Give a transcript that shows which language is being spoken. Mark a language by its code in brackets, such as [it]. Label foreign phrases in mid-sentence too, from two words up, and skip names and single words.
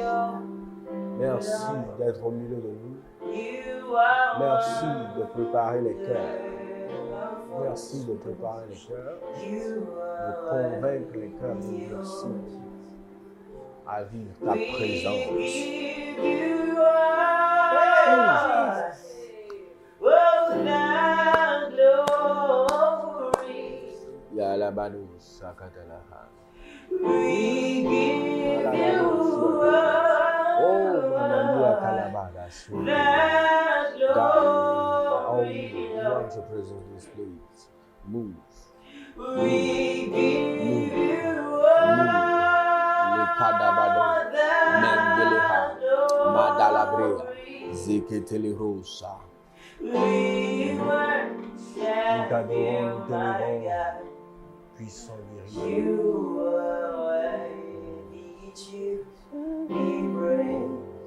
[fr] Merci d'être au milieu de nous. Merci de préparer les cœurs. Merci de préparer les cœurs, de convaincre les cœurs de merci à vivre ta présence. Yalabadu sakatalaha. Oh, Manania Kalabada. [en] God, all we want your presence in this place. Move. Move. Lekadabado. Mendeleha. Madalabrea. Zeketelerosa. [fr] Puissant guérisseur. [en] You are worthy to be praised.